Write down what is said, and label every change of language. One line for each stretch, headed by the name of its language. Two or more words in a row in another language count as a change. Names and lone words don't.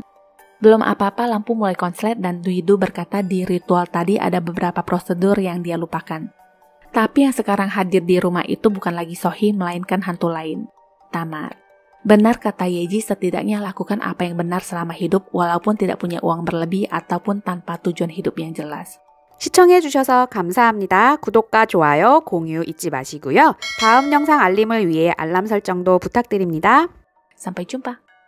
Indonesian: Belum apa-apa lampu mulai konslet dan Duidu berkata di ritual tadi ada beberapa prosedur yang dia lupakan. Tapi yang sekarang hadir di rumah itu bukan lagi Sohi melainkan hantu lain, Tamar. Benar kata Yeji setidaknya lakukan apa yang benar selama hidup walaupun tidak punya uang berlebih ataupun tanpa tujuan hidup yang jelas.
Korean: 시청해주셔서 감사합니다. 구독과 좋아요, 공유 잊지 마시고요. 다음 영상 알림을 위해 알람 설정도 부탁드립니다.
Indonesian: Sampai jumpa.